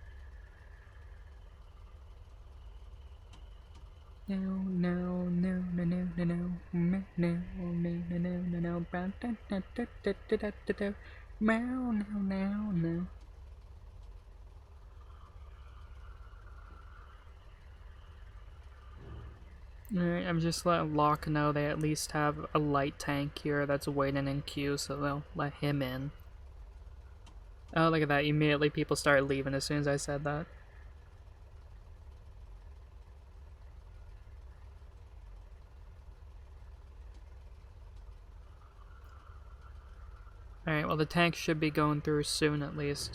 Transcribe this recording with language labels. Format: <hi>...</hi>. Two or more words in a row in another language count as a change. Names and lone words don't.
<en>No, no, no, no, no. no, no, no, no, no, no, bow, da, da, da, da, da, da, da, da. Meow, no, no, no. Alright, I'm just letting Locke know they at least have a light tank here that's waiting in queue, so they'll let him in. Oh, look at that. Immediately people started leaving as soon as I said that. Alright, well the tank should be going through soon at least.</en>